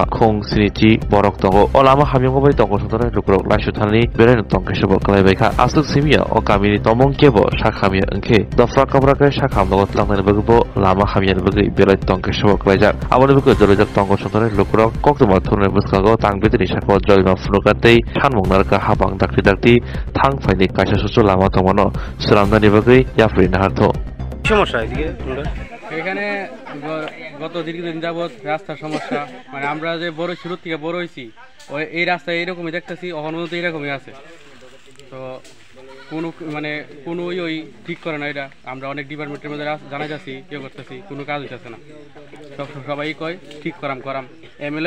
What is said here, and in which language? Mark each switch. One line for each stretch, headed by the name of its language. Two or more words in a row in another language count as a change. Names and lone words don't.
Kok Borok: खुं सिनिचि बरक दंगो अ लामा हामिंगो बै दंगो सतराय लुकुरक लाइसुथालनि बेरायनो तंकेसबो कलायबायखा आसुक सिमिया अ कामिनि तमंकेबो साखामिया अंखे दफ्रा कब्राकै साखामदो तलांनाय बगबो लामा हामियानि बगै बेराय तंकेसबो कलायजाक आबनि बगै जलैजाक दंगो सतराय लुकुरक कक्तमा थुरनाय बुसकागो तांबेदनि साखो जलमा फुनुकातै सानमंनारका हाबां दाक्ति दाक्ति थां फाइनि कायसा सुसु लामा तंगनो सुरामनानि बगै याफ्रि
Bangla: সমস্যা এদিকে এখানে গত দীর্ঘদিন যাবৎ রাস্তার সমস্যা মানে আমরা যে বড় শুরু থেকে বড় হয়েছি ওই এই রাস্তা এইরকমই দেখতেছি অহনো তো এইরকমই আছে তো কোনো মানে কোনো ওই ঠিক করে না এটা আমরা অনেক ডিপার্টমেন্টের মধ্যে জানাই যাচ্ছি কেউ করতেছি কোনো কাজ হইতেছে না সবাই কয় ঠিক করাম এমএলএ